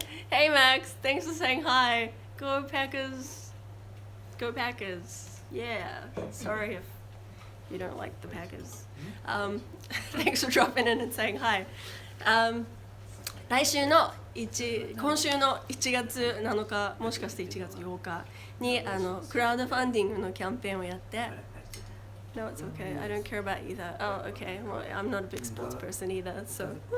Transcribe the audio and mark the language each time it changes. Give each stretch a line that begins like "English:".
English: Hey Max, thanks for saying hi. Go Packers. Go Packers. Yeah. Sorry if you don't like the Packers. Thanks for dropping in and saying hi.
Japanese: 今週の1月7日、もしかして1月8日にクラウドファンディングのキャンペーンをやって、
English: No, it's okay. I don't care about either. Oh, okay. Well, I'm not a big sports person either, so.